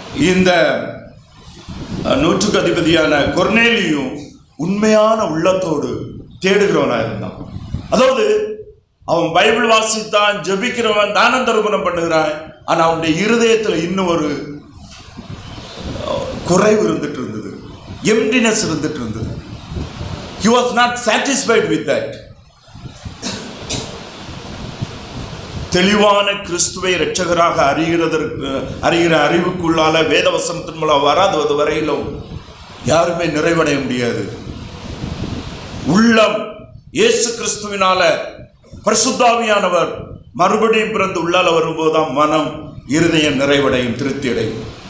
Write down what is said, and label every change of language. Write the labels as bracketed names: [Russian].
[Tamil] இந்த 100க்கு அதிபதியான கொர்நேலியும் உண்மையான உள்ளத்தோடு தேடுகிறவனாக இருந்தான். அதாவது அவன் பைபிள் வாசித்தான், ஜெபிக்கிறவன், தான தர்மம் பண்ணுகிறான். ஆனா அவனுடைய இருதயத்தில் இன்னும் ஒரு குறைவு இருந்துட்டு இருந்தது, எம்டினஸ் இருந்துட்டு இருந்தது. [English] He was not satisfied with that. [Tamil] தெளிவான கிறிஸ்துவை இரட்சகராக அறிகிற அறிவுக்குள்ளால வேத வசனத்தின் மூலம் வராது வரையிலும் யாருமே நிறைவடைய முடியாது. உள்ளம் இயேசு கிறிஸ்துவினால பரிசுத்தாவியானவர் மறுபடியும் பிறந்து உள்ளால வரும்போதுதான் மனம், இருதயம் நிறைவடையும், திருப்தி அடையும்.